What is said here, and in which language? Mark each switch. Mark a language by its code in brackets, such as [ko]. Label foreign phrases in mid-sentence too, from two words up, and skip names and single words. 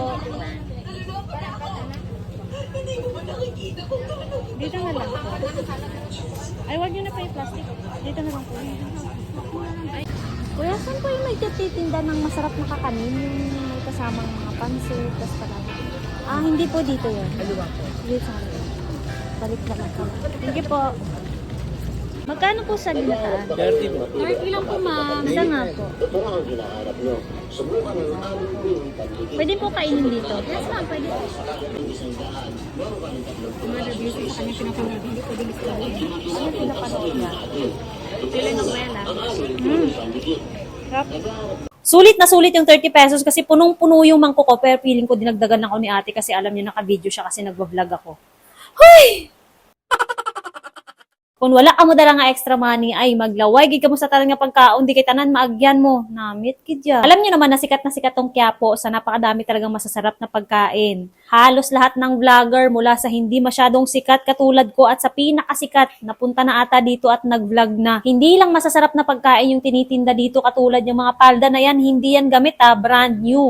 [tl] Dito na lang po. Ay, huwag niyo na po yung plastic. Dito na lang po. Ay. Kuya, saan po yung may titinda ng masarap na kakanin? Yung may kasamang mga pansit, tas pala. Hindi po dito yun. Aluwa po. Dito sa akin. Balik na lang po. [en] Thank you [tl] po. Magkano po sa ginataan? 30 po. 30 lang po, ma'am. Isa nga po. Pwede po kainin dito? [en] Yes, ma'am. [tl] Pwede po. Mother-busy sa kanya pinapanood. Hindi pwede discovery. Ano pinapanood niya? Telenovela. Sulit na sulit yung 30 pesos kasi punong-puno yung mangko ko, pero feeling ko dinagdagan ako ni ate kasi alam niyo naka-video siya kasi nagbablog ako. [hil] Hoy! Kung wala ka mo dala nga [en] extra money, [hil] ay maglaway, gid ka mo sa tanan nga pagkaon, di kay tanan maagyan mo. Namit gid ya. [tl] Alam niyo naman na sikat tong Quiapo sa napakadami talagang masasarap na pagkain. Halos lahat ng vlogger mula sa hindi masyadong sikat katulad ko at sa pinakasikat, napunta na ata dito at nag-vlog na. Hindi lang masasarap na pagkain yung tinitinda dito katulad yung mga palda na yan, hindi yan gamit [en] brand new.